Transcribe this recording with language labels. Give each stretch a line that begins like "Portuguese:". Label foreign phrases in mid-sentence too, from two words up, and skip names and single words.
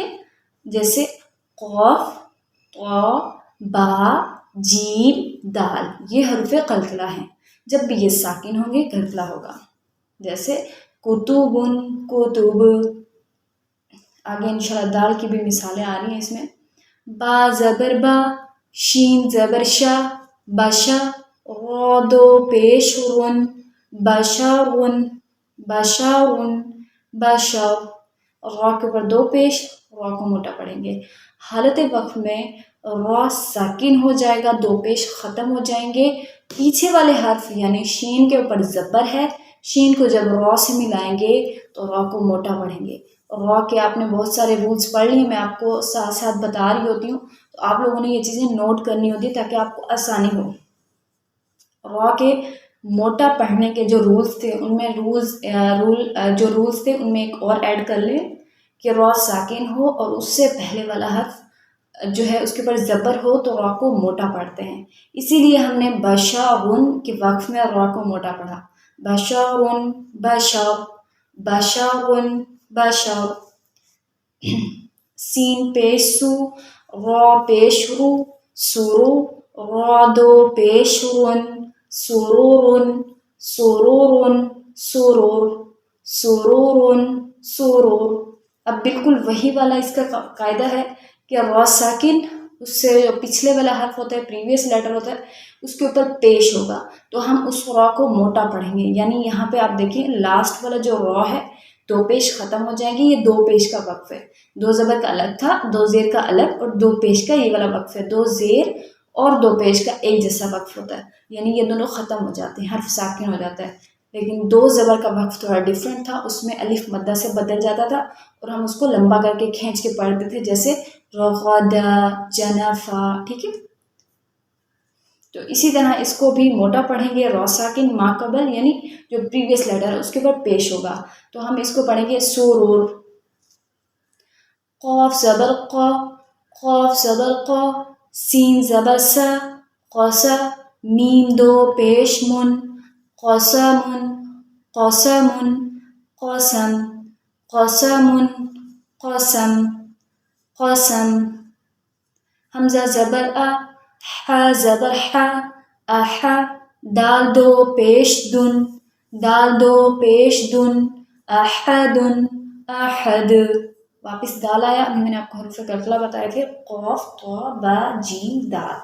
Urdu: جیسے قاف، طا، با، جیم، دال، یہ حروف قلقلہ ہیں، جب بھی یہ ساکن ہوں گے قلقلہ ہوگا۔ جیسے کتب، کتب، آگے انشاءاللہ دال کی بھی مثالیں آ رہی ہیں اس میں۔ با زبر با، شین زبر شا، بشا، را دو پیش رن، بشارن، بشارن، بشار، را کے اوپر دو پیش، را کو موٹا پڑھیں گے۔ حالت وقف میں را ساکن ہو جائے گا، دو پیش ختم ہو جائیں گے، پیچھے والے حرف یعنی شین کے اوپر زبر ہے، شین کو جب را سے ملائیں گے تو را کو موٹا پڑھیں گے۔ را کے آپ نے بہت سارے رولز پڑھ لیے، میں آپ کو ساتھ ساتھ بتا رہی ہوتی ہوں، تو آپ لوگوں نے یہ چیزیں نوٹ کرنی ہوتی تاکہ آپ کو آسانی ہو۔ را کے موٹا پڑھنے کے جو رولز تھے ان میں ان میں ایک اور ایڈ کر لیں کہ را ساکن ہو اور اس سے پہلے والا حرف جو ہے اس کے اوپر زبر ہو تو را کو موٹا پڑھتے ہیں، اسی لیے ہم نے بشارن کے وقف میں را کو موٹا پڑھا، بشارن، بشار، بشارن، بشار۔ سین پیش سو، را پیش رو، سرو، را دو پیش رن، سرورن، سرورن، سرور، سرورن، سرور۔ اب بالکل وہی والا اس کا قاعدہ ہے کہ را ساکن اس سے جو پچھلے والا حرف ہوتا ہے،
English: previous letter
Urdu: ہوتا ہے، اس کے اوپر پیش ہوگا تو ہم اس را کو موٹا پڑھیں گے۔ یعنی یہاں پہ آپ دیکھیں لاسٹ والا جو را ہے دو پیش ختم ہو جائیں گی، یہ دو پیش کا وقف ہے، دو زبر کا الگ تھا، دو زیر کا الگ، اور دو پیش کا یہ والا وقف ہے، دو زیر اور دو پیش کا ایک جیسا وقف ہوتا ہے، یعنی یہ دونوں ختم ہو جاتے ہیں، حرف ساکن ہو جاتا ہے۔ لیکن دو زبر کا وقف تھوڑا ڈیفرنٹ تھا، اس میں الف مدہ سے بدل جاتا تھا اور ہم اس کو لمبا کر کے کھینچ کے پڑھتے تھے، جیسے رغدا، جنفا، ٹھیک ہے۔ تو اسی طرح اس کو بھی موٹا پڑھیں گے، را ساکن ما قبل یعنی جو
English: previous letter
Urdu: ہے اس کے اوپر پیش ہوگا، تو ہم اس کو پڑھیں گے سرور۔ قاف زبر قا، قاف زبر قا، سین زبر سا، قاسا، میم دو پیش من، قاسمن، قاسمن، قاسم، قاسمن، قاسم، قاسم۔ حمزہ زبر آ، حا زبر حا، احا، دال دو پیش دن، دال دو پیش دن، احدن، احد۔ واپس دال آیا، ابھی میں نے آپ کو حروف قلقلہ بتائے تھے، قاف، طا، با، جیم، دال۔